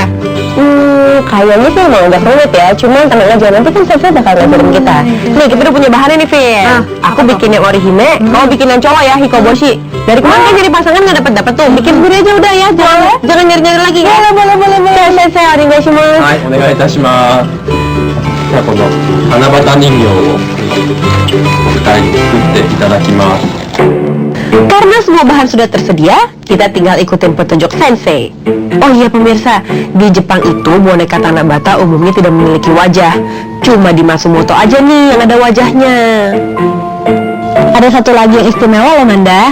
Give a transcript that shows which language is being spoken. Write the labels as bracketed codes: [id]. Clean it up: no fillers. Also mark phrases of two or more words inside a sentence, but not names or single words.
[id] Kayaknya sih mau agak rumit ya, cuman tenang aja, nanti kan saya bakal ngajarin kita. Nih, kita udah punya bahannya nih, Vin. Aku bikin yang Orihime, kamu bikin yang cowok ya, Hikoboshi. Dari kemarin kan jadi pasangan nggak dapat tuh, bikin sendiri aja udah ya, jangan nyari-nyari lagi ya. Boleh. Saya onegaishimasu. [ja] はい、お願いいたします. Ya, この七夕人形をお二人に作っていただきます。 [id] Karena semua bahan sudah tersedia, kita tinggal ikutin petunjuk sensei. Oh iya pemirsa, di Jepang itu boneka Tanabata umumnya tidak memiliki wajah. Cuma di Matsumoto aja nih yang ada wajahnya. Ada satu lagi yang istimewa loh Manda.